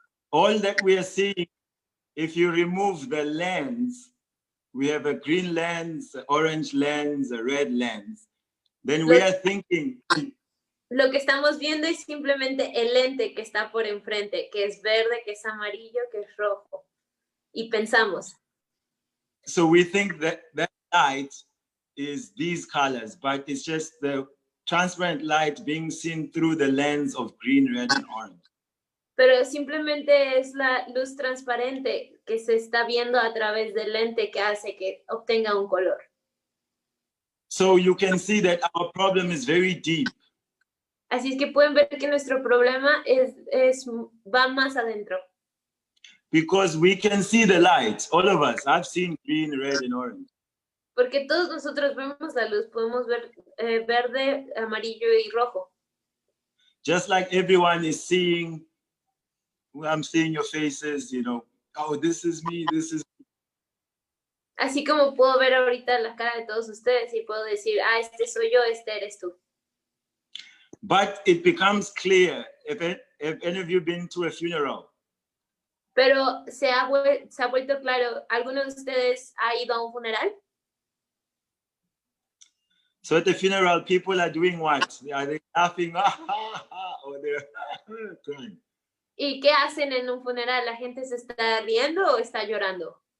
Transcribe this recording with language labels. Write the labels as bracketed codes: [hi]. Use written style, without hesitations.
[en] All that we are seeing, if you remove the lens, we have a green lens, an orange lens, a red lens, then we are thinking. [es] Lo que estamos viendo es simplemente el lente que está por enfrente, que es verde, que es amarillo, que es rojo. Y pensamos. [en] So we think that that light is these colors, but it's just the transparent light being seen through the lens of green, red, and orange. [es] Pero simplemente es la luz transparente que se está viendo a través del lente que hace que obtenga un color. [en] So you can see that our problem is very deep. [es] Así es que pueden ver que nuestro problema va más adentro. [en] Because we can see the light, all of us. I've seen green, red, and orange. [es] Porque todos nosotros vemos la luz, podemos ver verde, amarillo y rojo. [en] Just like everyone is seeing, I'm seeing your faces, you know, oh, this is me, this is me. [es] Así como puedo ver ahorita la cara de todos ustedes y puedo decir, ah, este soy yo, este eres tú. [en] But it becomes clear, if any of you been to a funeral. [es] Pero se ha vuelto claro, ¿alguno de ustedes ha ido a un funeral? [en] So at the funeral, people are doing what? Are they laughing? Or they're crying? [es] ¿Y qué hacen en un funeral? ¿La gente se está riendo o está llorando?